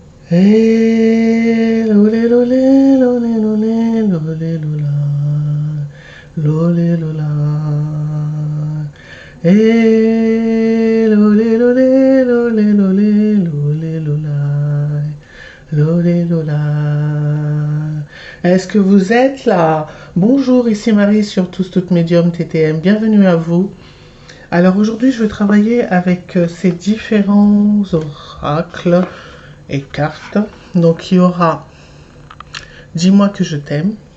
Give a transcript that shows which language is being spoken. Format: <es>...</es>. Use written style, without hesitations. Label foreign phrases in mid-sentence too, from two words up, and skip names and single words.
<fr>Eh, lolé, lolé, lolé, lolé, lolé, lola. Lolé, lola. Eh, lolé, lolé, lolé, lolé, lolé, lola. Lolé, lola. Est-ce que vous êtes là? Bonjour, ici Marie sur Toutes Médium TTM. Bienvenue à vous. Alors aujourd'hui, je vais travailler avec ces différents oracles et cartes. Donc il y aura Dis-moi que je t'aime.</fr>